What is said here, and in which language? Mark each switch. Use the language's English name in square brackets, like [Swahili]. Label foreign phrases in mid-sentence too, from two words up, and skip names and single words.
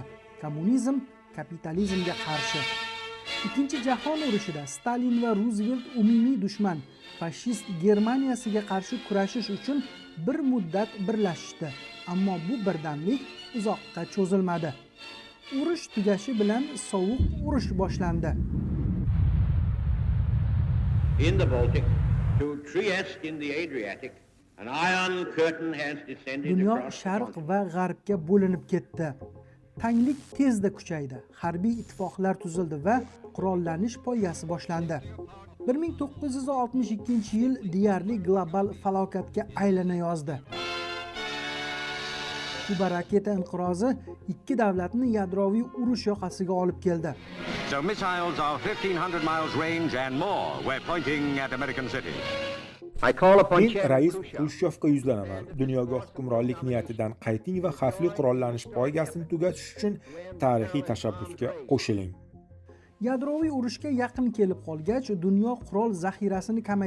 [Uzbek] Kommunizm kapitalizmga qarshi. Ikkinchi jahon urushida Stalin va Ruzvelt umumiy dushman fashist Germaniyasiga qarshi kurashish uchun bir muddat birlashishdi, ammo bu birdamlik uzoqqa cho'zilmadi. Urush tugashi bilan sovuq urush boshlandi. [English] In the Baltic to Trieste in the Adriatic, an iron curtain has descended [Uzbek] Dunyo [English] across the [Uzbek] sharq [English] continent. [Uzbek] va g'arbga bo'linib ketdi. Tanglik tezda kuchaydi. Harbiy ittifoqlar tuzildi va qurollanish poygasi boshlandi. 1962-yil deyarli global falokatga aylana yozdi. Kuba raketa inqirozi ikki davlatni yadroviy urush yoqasiga olib keldi. [English] So missiles of 1500 miles range and more were pointing at American cities. [Uzbek] Men rais Xrushchevga yuzlanaman. Dunyoga hukmronlik niyatidan qayting va xavfli qurollanish poygasini tugatish uchun tarixiy tashabbusga qo'shiling. Yadroviy urushga yaqin kelib qolgach, dunyo qurol zaxirasini kamaytirdi.